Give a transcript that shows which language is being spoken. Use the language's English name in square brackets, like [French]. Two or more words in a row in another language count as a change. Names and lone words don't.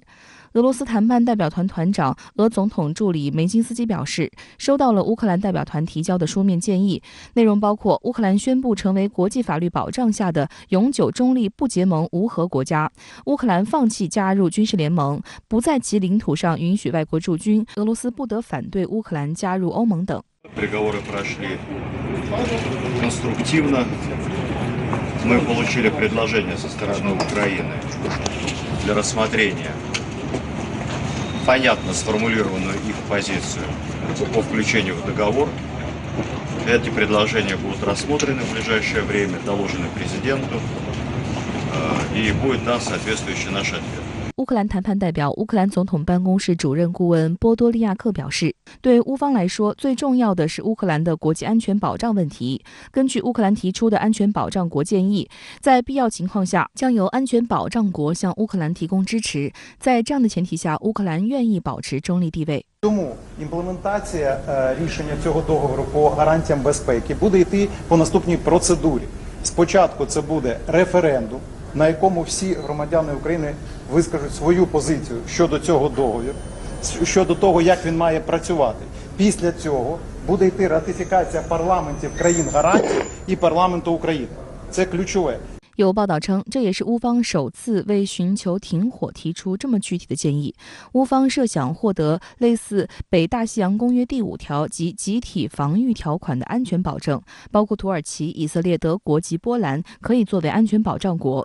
[Chinese] 俄罗斯谈判代表团团长、俄总统助理梅金斯基表示，收到了乌克兰代表团提交的书面建议，内容包括乌克兰宣布成为国际法律保障下的永久中立不结盟无核国家，乌克兰放弃加入军事联盟，不在其领土上允许外国驻军，俄罗斯不得反对乌克兰加入欧盟等。 [Russian] Мы получили предложение со стороны Украины для рассмотрения понятно сформулированную их позицию по включению в договор. Эти предложения будут рассмотрены в ближайшее время, доложены президенту, и будет дан соответствующий наш ответ. [Chinese] 乌克兰谈判代表、乌克兰总统办公室主任顾问波多利亚克表示，对乌方来说，最重要的是乌克兰的国际安全保障问题。根据乌克兰提出的安全保障国建议，在必要情况下，将由安全保障国向乌克兰提供支持。在这样的前提下，乌克兰愿意保持中立地位。 [Ukrainian] Тому імплементація рішення цього договору по гарантіям безпеки буде йти по наступній процедурі. Спочатку це буде референдум, на якому всі громадяни України вискажуть свою позицію щодо цього договору. щодо того, як він має працювати. Після цього буде йти ратифікація парламентів країн-гарантів і парламенту України. Це ключове. [Chinese] 有报道称，这也是乌方首次为寻求停火提出这么具体的建议。乌方设想获得类似北大西洋公约第5条及集体防御条款的安全保证，包括土耳其、以色列、德国及波兰可以作为安全保障国。